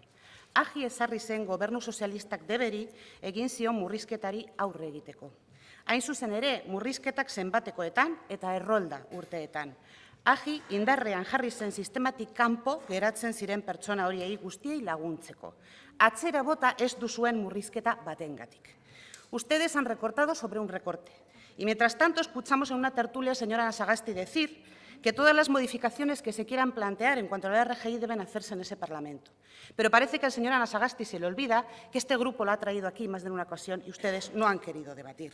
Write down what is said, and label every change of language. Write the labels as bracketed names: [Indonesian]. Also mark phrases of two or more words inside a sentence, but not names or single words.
[Basque] Agi ezarri zen gobernu sozialistak deberi egin zion murrizketari aurre egiteko. Hain zuzen ere, murrizketak zenbatekoetan eta errolda urteetan. Agi indarrean jarri zen sistematik kanpo geratzen ziren pertsona horiei guztiei laguntzeko. Atzera bota ez duzuen murrizketa batengatik. [Spanish] Ustedes han recortado sobre un recorte. Y mientras tanto escuchamos en una tertulia, señora Ana Sagasti, decir que todas las modificaciones que se quieran plantear en cuanto a la RGI deben hacerse en ese Parlamento. Pero parece que al señor Ana Sagasti se le olvida que este grupo lo ha traído aquí más de una ocasión y ustedes no han querido debatir.